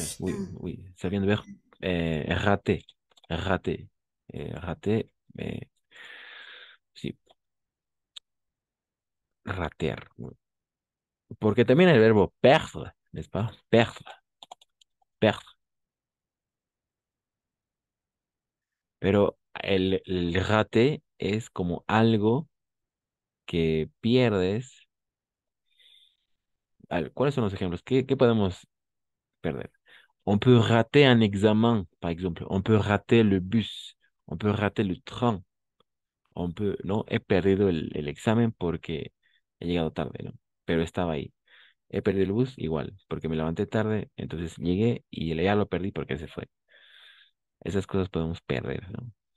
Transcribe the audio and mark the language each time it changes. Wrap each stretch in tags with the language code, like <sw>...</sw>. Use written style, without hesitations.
<fr>Oui, oui, ça vient de ver raté, raté, raté,</fr> <es>sí, ratear. Porque también el verbo perdre,</es> <fr>¿n'est-ce pas? Perdre, perdre.</fr> <es>Pero el raté es como algo que pierdes. ¿Cuáles son los ejemplos? ¿Qué podemos perder?</es> <fr>On peut rater un examen, par exemple. On peut rater le bus. On peut rater le train.</fr> <es>No, he perdido el examen porque he llegado tarde, ¿no? Pero estaba ahí. He perdido el bus igual, porque me levanté tarde, entonces llegué y ya lo perdí porque se fue. Esas cosas podemos perder, ¿no?</es>